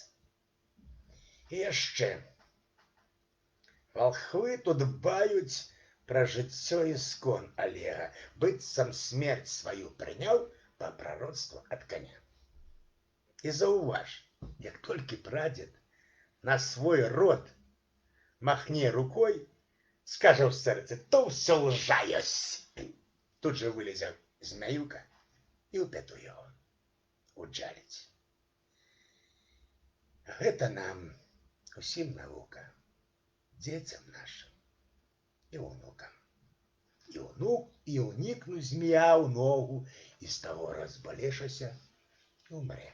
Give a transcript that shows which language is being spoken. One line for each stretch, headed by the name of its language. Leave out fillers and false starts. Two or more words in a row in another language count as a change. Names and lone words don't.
Belarusian: І яшчэ, валхвы тут баюць пра жыццё іскон Олега, быццам смерць сваю прыняў па прароцтву ад коня. І заўваж, як толькі прадзед на свой род махне рукой, скажа в сердце, то все лжа ёсць. Тут же вылезе змяюка і ў пяту яго уджаліць. Гэта нам усім навука, дзецям нашим і унукам. І ўнікну змея ў ногу, і з таго разбалешася і умре.